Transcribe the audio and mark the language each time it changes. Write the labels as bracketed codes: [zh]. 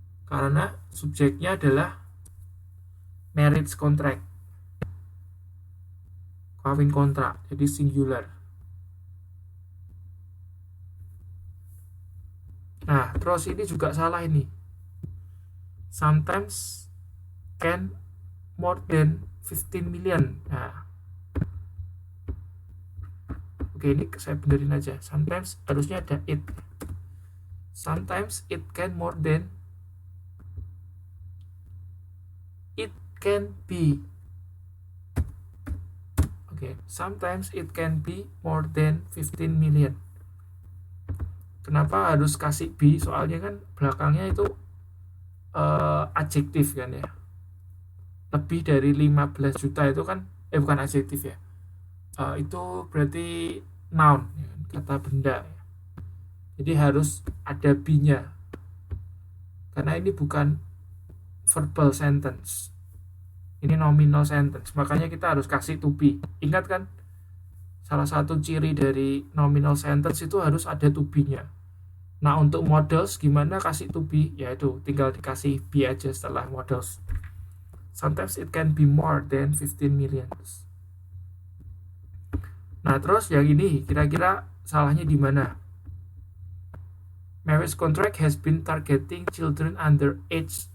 [id] Karena subjeknya adalah marriage contract, kawin kontrak, jadi singular. Nah, terus ini juga salah ini. [en] Sometimes can more than 15 million. [id] Nah, oke, ini saya benerin aja. [en] Sometimes [id] harusnya ada [en] it. Sometimes it can more than, it can be. Oke, sometimes it can be more than 15 million. [id] Kenapa harus kasih be? Soalnya kan belakangnya itu adjektif kan ya. Lebih dari 15 juta itu kan bukan adjektif ya. Itu berarti noun ya, kata benda. Jadi harus ada be-nya. Karena ini bukan verbal sentence. Ini nominal sentence. Makanya kita harus kasih to be. Ingat kan? Salah satu ciri dari nominal sentence itu harus ada to be-nya. Nah, untuk models gimana kasih to be? Yaitu tinggal dikasih be aja setelah models. [en] Sometimes it can be more than 15 million. [id] Nah, terus yang ini kira-kira salahnya di mana? [en] Marriage contract has been targeting children under age.